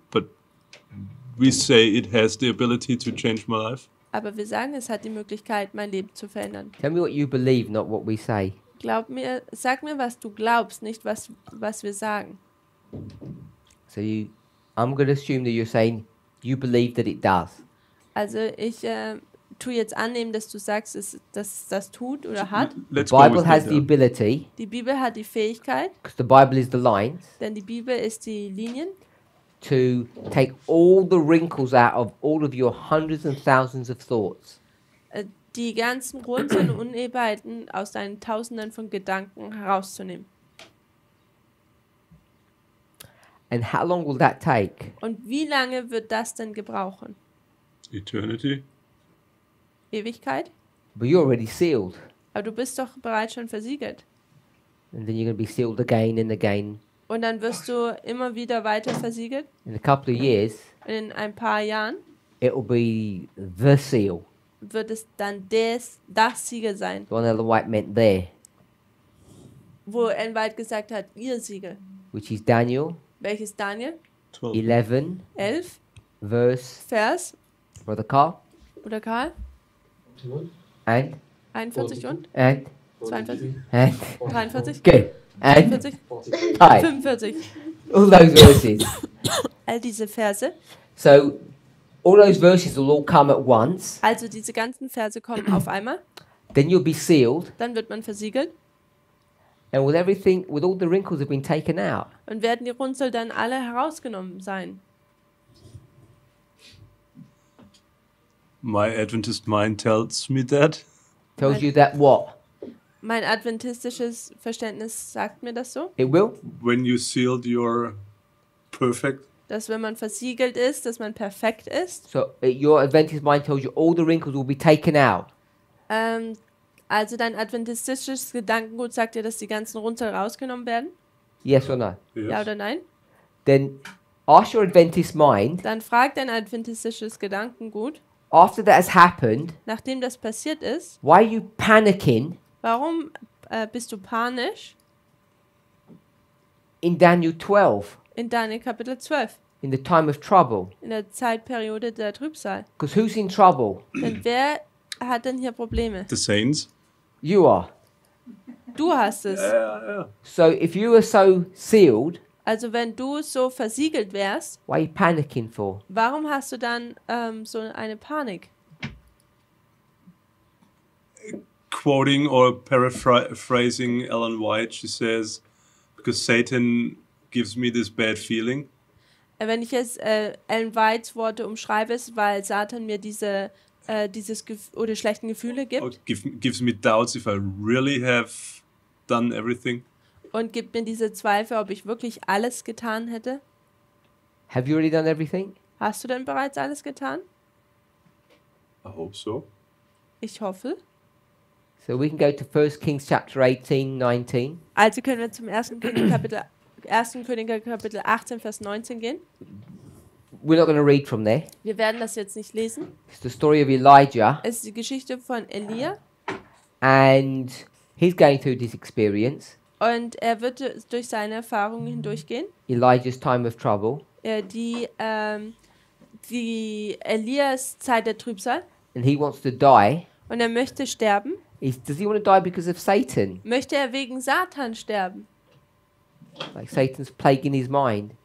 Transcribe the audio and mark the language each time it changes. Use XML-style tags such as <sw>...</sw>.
<en>But we say it has the ability to change my life.</en> <de>Aber wir sagen, es hat die Möglichkeit, mein Leben zu verändern.</de> <en>Tell me what you believe, not what we say.</en> <de>Sag mir, was du glaubst, nicht was wir sagen.</de> <en>So I'm going to assume that you're saying you believe that it does.</en> <de>Also ich tue jetzt annehmen, dass du sagst, dass es das tut oder hat.</de> <en>The Bible has the ability,</en> <de>Die Bibel hat die Fähigkeit,</de> <en>because the Bible is the lines,</en> <de>denn die Bibel ist die Linien,</de> <en>to take all the wrinkles out of all of your hundreds and thousands of thoughts.</en> <de>die ganzen Runzeln und Unebenheiten aus deinen Tausenden von Gedanken herauszunehmen.</de> <en>And how long will that take?</en> <de>Und wie lange wird das denn gebrauchen?</de> <en>Eternity.</en> <de>Ewigkeit?</de> <en>But you're already sealed.</en> <de>Aber du bist doch bereits schon versiegelt.</de> <en>And then you're going to be sealed again and again.</en> <de>Und dann wirst du immer wieder weiter versiegelt.</de> <en>In a couple of years,</en> <de>Und in ein paar Jahren</de> <en>it will be the seal.</en> <de>wird es dann das Siegel sein,</de> <en>The one Ellen White meant there,</en> <de>wo Ellen White gesagt hat, ihr Siegel.</de> <en>which is Daniel</en> <de>Welches Daniel?</de> <en>11,</en> <de>11,</de> <en>verse,</en> <de>Vers,</de> <en>Brother Carl,</en> <de>Bruder Karl,</de> <en>and</en> <de>41 und 42,</de> <en>and</en> <de>43,</de> <en>good, and</en> <de>44,</de> <en>hi,</en> <de>45.</de> <en>all those verses.</en> <de>All diese Verse.</de> <en>So all those verses will all come at once.</en> <de>Also diese ganzen Verse kommen auf einmal.</de> <en>Then you'll be sealed,</en> <de>Dann wird man versiegelt.</de> <en>and with everything, with all the wrinkles have been taken out.</en> <de>Und werden die Runzel dann alle herausgenommen sein.</de> <en>My Adventist mind tells me that. Tells you that what?</en> <de>Mein adventistisches Verständnis sagt mir das so,</de> <en>It will. When you sealed, you're perfect.</en> <de>dass wenn man versiegelt ist, dass man perfekt ist.</de> <en>So your Adventist mind tells you all the wrinkles will be taken out.</en> <de>Also dein adventistisches Gedankengut sagt dir, dass die ganzen Runzel rausgenommen werden?</de> <en>Yes or no? Yes.</en> <de>Ja oder nein?</de> <en>Then ask your Adventist mind,</en> <de>Dann fragt dein adventistisches Gedankengut,</de> <en>after that has happened,</en> <de>nachdem das passiert ist,</de> <en>why are you panicking</en> <de>warum bist du panisch</de> <en>in Daniel 12</en> <de>in Daniel Kapitel 12,</de> <en>in the time of trouble?</en> <de>in der Zeitperiode der Trübsal?</de> <en>Because who's in trouble?</en> <de>Denn wer hat denn hier Probleme?</de> <en>The saints. You are.</en> <de>Du hast es.</de> <en>So if you are so sealed,</en> <de>Also wenn du so versiegelt wärst,</de> <en>why are you panicking for?</en> <de>warum hast du dann so eine Panik?</de> <en>Quoting or paraphrasing Ellen White, she says, because Satan gives me this bad feeling.</en> <de>Wenn ich jetzt Ellen Whites Worte umschreibe, ist, weil Satan mir dieses oder schlechten Gefühle</de> <en>Or</en> <de>gibt</de> <en>gives me doubts if I really have done everything.</en> <de>und gibt mir diese Zweifel, ob ich wirklich alles getan hätte.</de> <en>Have you already done everything?</en> <de>Hast du denn bereits alles getan?</de> <en>I hope so.</en> <de>Ich hoffe.</de> <en>So we can go to 1 Kings chapter 18, 19.</en> <de>Also können wir zum 1. Könige Kapitel 18, Vers 19 gehen.</de> <en>We're not going to read from there.</en> <de>Wir werden das jetzt nicht lesen.</de> <en>It's the story of Elijah,</en> <de>Es ist die Geschichte von Elia</de> <en>and he's going through this experience,</en> <de>und er wird durch seine Erfahrungen hindurchgehen.</de> <en>Elijah's time of trouble,</en> <de>Die Elias Zeit der Trübsal</de> <en>and he wants to die.</en> <de>und er möchte sterben.</de> <en>Does he want to die because of Satan?</en> <de>Möchte er wegen Satan sterben?</de> <en>Like Satan's plaguing his mind?</en>